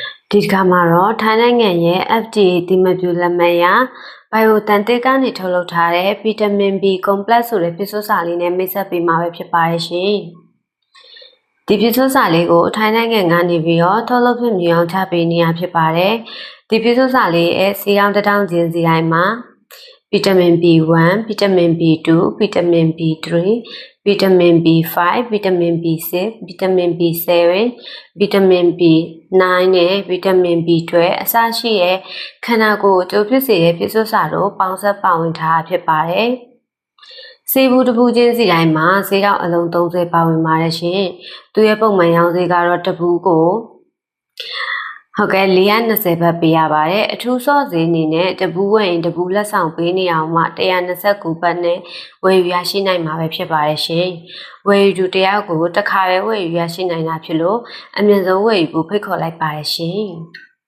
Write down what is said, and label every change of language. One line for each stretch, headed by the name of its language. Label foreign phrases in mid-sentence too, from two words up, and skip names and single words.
Burmese: ဒီကမှာတော့ထိုင်းနိုင်ငံရဲ့ FDA တိမပြူလက်မှတ်ရ Biotentic ကနေထုတ်လုပ်ထားတဲ့ Vitamin B Complex ဆိုတဲ့ပြည့်စွတ်စာလေးနဲ့မိတ်ဆက်ပေးမှာပဲဖြစ်ပါတယ်ရှင်။ဒီပြည့်စွတ်စာလေးကိုထို င်းနိုင်ငံကနေပြီးတော့ထုတ်လုပ်ဖြစ်မြင်အောင်ချပေးနေရဖြစ်ပါတယ်။ဒီပြည့်စွတ်စာလေးရဲ့စီရောင်တစ်ထောင်ချင်းစီတိုင်းမှာ Vitamin B1, Vitamin B2, Vitamin B3, Vitamin B5, Vitamin B6, Vitamin B7, Vitamin B9 နဲ့ Vitamin B12 အစရှိတဲ့ခန္ဓာကိုယ်ကျိုးဖြစ်စေတဲ့ပြ ည့်စွတ်စာတို့ပေါင်းစပ်ပါဝင်ထားဖြစ်ပါတယ်။ဆေးဘူးတစ်ဘူးချင်းစီတိုင်းမှာဆေးတောင်အလုံး30ပါဝင်ပါတယ်ရှင်။သူရဲ့ပုံမှန်ရောင်းဈေးကတော့တစ်ဘူးကိုဟုတ်ကဲ့420ဘတ်ပေးရပါတယ်အထူးစော့ဈေးအနေနဲ့တပူးဝယ်ရင်တပူးလက်ဆောင်ပေးနေအောင်မှ129ဘတ်နဲ့ဝယ်ယူရရှိနိုင်မှာပဲဖြစ်ပါတယ်ရှင်ဝယ်ယူတယောက်ကိုတစ်ခါပဲဝယ်ယူရရှိနိုင်တာဖြစ်လို့အမြင့်ဆုံးဝယ်ယူဖို့ဖိတ်ခေါ်လိုက်ပါတယ်ရှင်